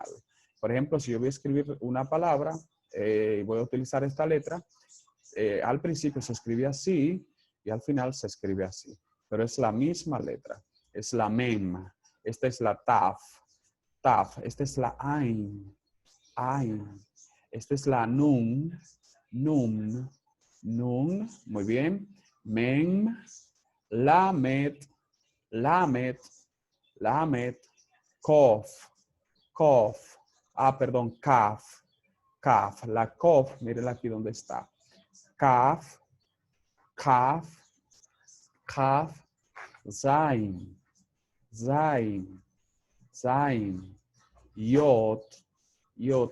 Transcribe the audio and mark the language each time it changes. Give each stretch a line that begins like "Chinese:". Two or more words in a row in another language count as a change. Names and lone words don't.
Spanish: Por ejemplo, si yo voy a escribir una palabra, voy a utilizar esta letra, al principio se escribe así y al final se escribe así. Pero es la misma letra. Es la mem. Esta es la taf, taf. Esta es la ain, ain. Esta es la nun, nun, nun. Muy bien. Mem, Lamet, Lamet, Lamet, Kof, Kof. Perdón, Kaf, Kaf. La Kof, mírenla aquí donde está. Kaf, Kaf, Kaf, Zain, Zain, Zain, Yot, Yot.